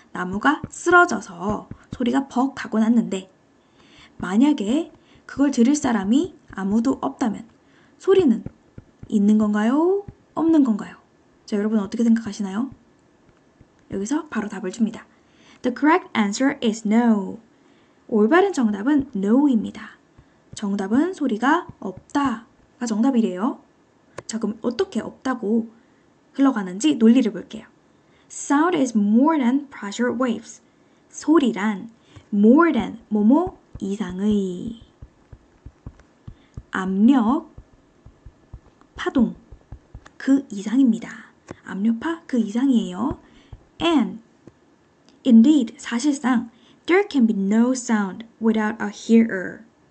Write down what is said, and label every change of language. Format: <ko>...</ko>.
<ko>나무가 쓰러져서 소리가 벅 하고 났는데, 만약에 그걸 들을 사람이 아무도 없다면 소리는 있는 건가요? 없는 건가요? 자, 여러분 어떻게 생각하시나요? 여기서 바로 답을 줍니다.</ko> <en>The correct answer is no.</en> <ko>올바른 정답은 no입니다. 정답은 소리가 없다가 정답이래요. 자, 그럼 어떻게 없다고 흘러가는지 논리를 볼게요.</ko> <en>Sound is more than pressure waves.</en> <ko>소리란 more than 뭐뭐 이상의 압력, 파동 그 이상입니다. 압력파 그 이상이에요.</ko> <en>And indeed,</en> <ko>사실상</ko> <en>there can be no sound without a hearer.</en>